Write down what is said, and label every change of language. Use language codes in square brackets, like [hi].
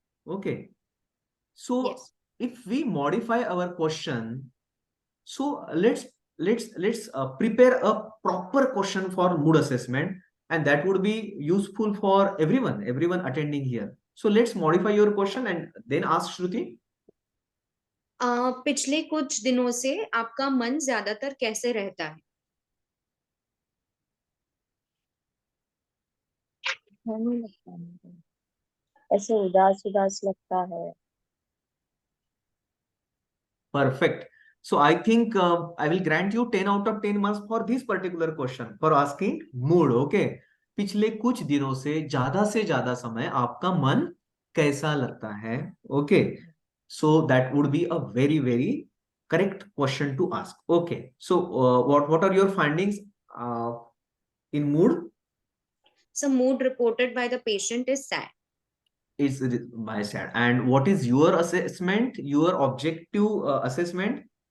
[en] Okay. So Yes. if we modify our question, so let's prepare a proper question for mood assessment, and that would be useful for everyone attending here. So let's modify your question and then ask Shruti. [hi] पिछले कुछ दिनों से आपका मन ज्यादातर कैसे रहता है? अच्छा नहीं लगता है मुझे, ऐसे उदास उदास लगता है। [en] Perfect. So I think I will grant you 10 out of 10 marks for this particular question for asking mood. Okay. [hi] पिछले कुछ दिनों से ज्यादा समय आपका मन कैसा लगता है? [en] Okay. So that would be a very, very correct question to ask. Okay. So what are your findings in mood? So mood reported by the patient is sad. Is by sad. And what is your assessment, your objective assessment?